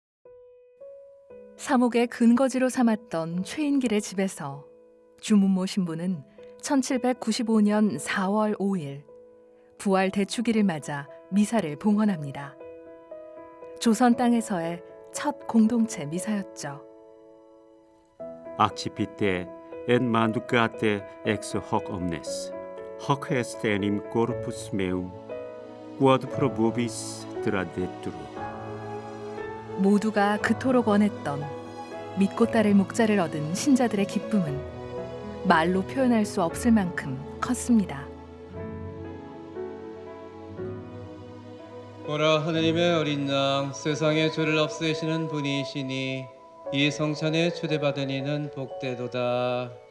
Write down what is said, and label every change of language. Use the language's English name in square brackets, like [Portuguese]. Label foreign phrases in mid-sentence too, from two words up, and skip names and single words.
[Korean] 사목의 근거지로 삼았던 최인길의 집에서 주문모 신부는 1795년 4월 5일 부활 대축일을 맞아 미사를 봉헌합니다. 조선 땅에서의 첫 공동체 미사였죠. [Latin] Accipite et mandukate ex hoc omnes, hoc est enim corpus meum, quod probubis traditur. [Korean] 모두가 그토록 원했던 믿고 따를 목자를 얻은 신자들의 기쁨은 말로 표현할 수 없을 만큼 컸습니다. 보라, 하느님의 어린 양, 세상의 죄를 없애시는 분이시니 이 성찬에 초대받은 이는 복되도다.